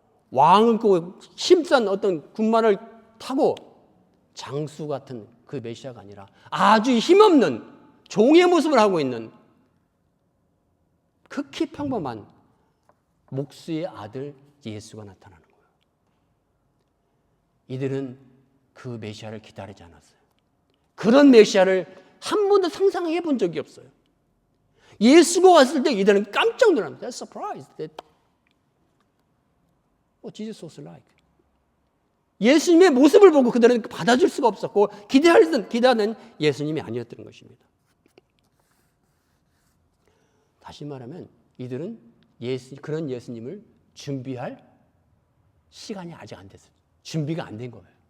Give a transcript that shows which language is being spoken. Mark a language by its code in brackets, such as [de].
[ko] 왕을 그 힘센 어떤 군마를 타고 장수 같은 그 메시아가 아니라 아주 힘없는 종의 모습을 하고 있는 극히 평범한 목수의 아들 예수가 나타나는 거예요. 이들은 그 메시아를 기다리지 않았어요. 그런 메시아를 한 번도 상상해 본 적이 없어요. 예수가 왔을 때 이들은 깜짝 놀랍니다. [en] They're surprised that what Jesus was like. [ko] 예수님의 모습을 보고 그들은 받아줄 수가 없었고 기대하는 예수님이 아니었던 것입니다. 다시 말하면 이들은 그런 예수님을 준비할 시간이 아직 안 됐어요. 준비가 안 된 거예요.